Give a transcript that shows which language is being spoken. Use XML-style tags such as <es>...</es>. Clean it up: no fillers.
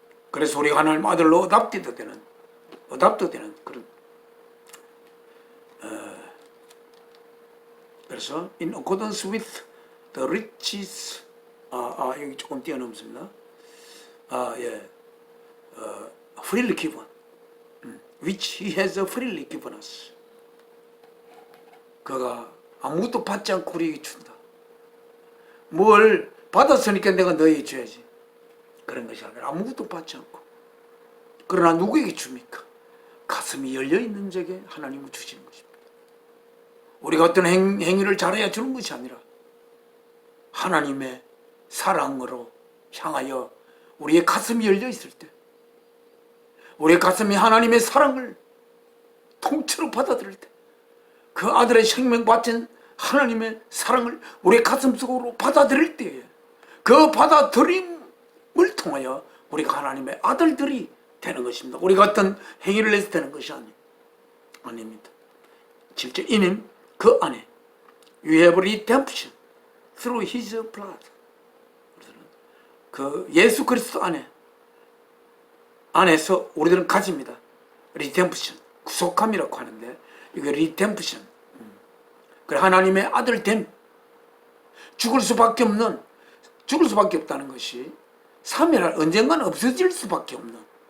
<ko>그래서 우리가 하나님의 아들로 어답트되는 그런, 그래서</ko> <en>in accordance with the riches,</en> <ko>여기 조금 뛰어넘습니다.</ko> <en>freely given, which he has freely given us.</en> <ko>그가 아무것도 받지 않고 우리에게 준다. 뭘 받았으니까 내가 너에게 줘야지, 그런 것이 아니라 아무것도 받지 않고, 그러나 누구에게 줍니까? 가슴이 열려있는 자에게 하나님은 주시는 것입니다. 우리가 어떤 행위를 잘해야 주는 것이 아니라 하나님의 사랑으로 향하여 우리의 가슴이 열려있을 때, 우리의 가슴이 하나님의 사랑을 통째로 받아들일 때, 그 아들의 생명 바친 하나님의 사랑을 우리의 가슴속으로 받아들일 때에, 그 받아들임을 통하여 우리가 하나님의 아들들이 되는 것입니다. 우리가 어떤 행위를 해서 되는 것이 아닙니다. 실제 이는 그 안에</ko> <en>We have redemption through His blood.</en> <ko>그 예수 그리스도 안에서 우리들은 가집니다. redemption, 구속함이라고 하는데 이게 redemption, 그 하나님의 아들됨, 죽을 수밖에 없다는 것이 사멸할, 언젠가는 없어질 수밖에 없는</ko>